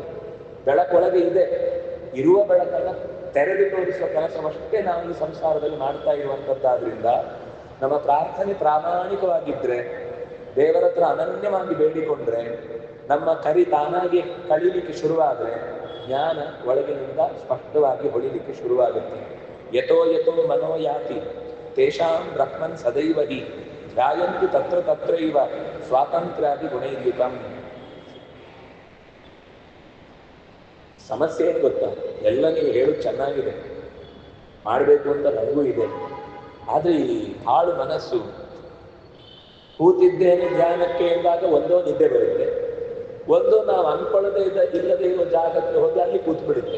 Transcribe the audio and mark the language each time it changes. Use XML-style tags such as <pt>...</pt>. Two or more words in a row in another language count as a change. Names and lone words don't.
<kn>ಬೆಳಕೊಳಗೆ ಇದೆ, ಇರುವ ಬೆಳಕನ್ನು ತೆರೆದು ತೋರಿಸುವ ಕೆಲಸವಷ್ಟೇ ನಾವು ಈ ಸಂಸಾರದಲ್ಲಿ ಮಾಡ್ತಾ ಇರುವಂಥದ್ದಾದ್ರಿಂದ ನಮ್ಮ ಪ್ರಾರ್ಥನೆ ಪ್ರಾಮಾಣಿಕವಾಗಿದ್ರೆ, ದೇವರ ಹತ್ರ ಅನನ್ಯವಾಗಿ ಬೇಡಿಕೊಂಡ್ರೆ, ನಮ್ಮ ಕರಿ ತಾನಾಗಿ ಕಳೀಲಿಕ್ಕೆ ಶುರುವಾದರೆ ಜ್ಞಾನ ಒಳಗಿನಿಂದ ಸ್ಪಷ್ಟವಾಗಿ ಹೊಡಿಲಿಕ್ಕೆ ಶುರುವಾಗುತ್ತೆ.</kn> <sa>ಯಥೋ ಯಥೋ ಮನೋ ಯಾತಿ ತೇಷಾಂ ಬ್ರಹ್ಮನ್ ಸದೈವ ಹಿ ಧ್ಯಾಯಂತು ತತ್ರ ತತ್ರೈವ ಸ್ವಾತಂತ್ರ್ಯಾದಿ ಗುಣೈರ್ಯುತಂ.</sa> <kn>ಸಮಸ್ಯೆ ಏನು ಗೊತ್ತಾ, ಎಲ್ಲ ನೀವು ಹೇಳೋದು ಚೆನ್ನಾಗಿದೆ, ಮಾಡಬೇಕು ಅಂತ ನನಗೂ ಇದೆ. ಆದರೆ ಈ ಹಾಳು ಮನಸ್ಸು ಕೂತಿದ್ದೇನೆ ಧ್ಯಾನಕ್ಕೆ ಎಂದಾಗ ಒಂದೋ ನಿದ್ದೆ ಬರುತ್ತೆ, ಒಂದು ನಾವು ಅನ್ಕೊಳ್ಳದೆ ಇಲ್ಲದೆ ಇರುವ ಜಾಗಕ್ಕೆ ಹೋಗಿ ಅಲ್ಲಿ ಕೂತ್ಬಿಡುತ್ತೆ.</kn>